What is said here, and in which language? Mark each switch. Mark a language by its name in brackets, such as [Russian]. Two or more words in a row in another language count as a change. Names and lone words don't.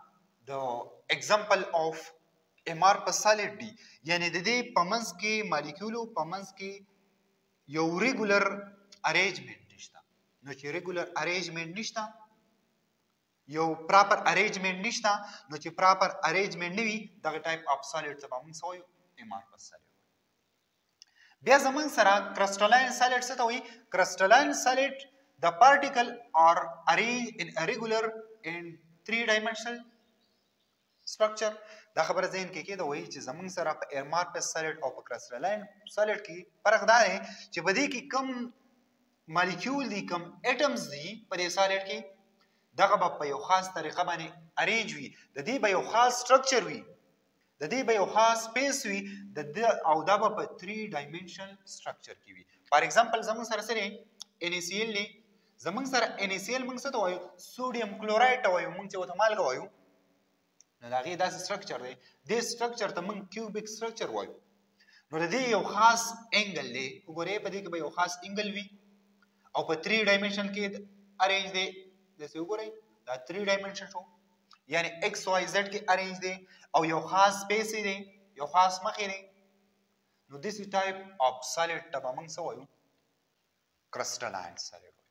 [Pashto] د [English] example of amorphous solid [Pashto] دی یعنی د دې په منځ کې مالیکولو په منځ کې یو [English] regular arrangement [Pashto] نشته نو چې [English] regular arrangement [Pashto] نشته یو [English] proper arrangement [Pashto] نشته نو چې [English] proper arrangement [Pashto] نه وي دغه [English] type of solid [Pashto] ته به موږ څه وایو [English] amorphous solid [Pashto] بیا زمونږ سره [English] crystalline solid [Pashto] څه ته وایي کرسټلاین سالډ [English] the particle are arranged in a regular and 3-dimensional structure [Pashto] دا خبره ذهن کې کېده وایي چې زمونږ سره په [English] amorphous solid [Pashto] او په [English] crystalline solid [Pashto] کې فرق دا دی چې په دې کې کم مالیکول دي کم اټمز دي په دې سالډ کې دغه به په یو خاص طریقه باندې ارینج وي د دې به یو خاص سټرکچر وي د دې به یو خاص سپیس وي او دا به په [English] 3-dimensional structure [Pashto] کې وي [English] for example [Pashto] زمونږ سره سره NaCl دی زمونږ سره NaCl موږ څه ته وایو [English] sodium chloride [Pashto] ته وایو موږ چې ورته مالګه وایو نو د هغې داسې سټرکچر دی دې سټرکچر ته موږ [English] cubic structure [Pashto] وایو نو د دې یو خاص انګل دی وګورئ په دې کې به یو خاص انګل وي او په 3-dimension کې ارینج دی داسې وګورئ دا 3-dimension شو یعنی [English] x y z [Pashto] کې ارینج دی او یو خاص سپیس دی یو خاص مخې دی نو داسې [English] type of solid [Pashto] ته به موږ څه وایو [English] crystalline solid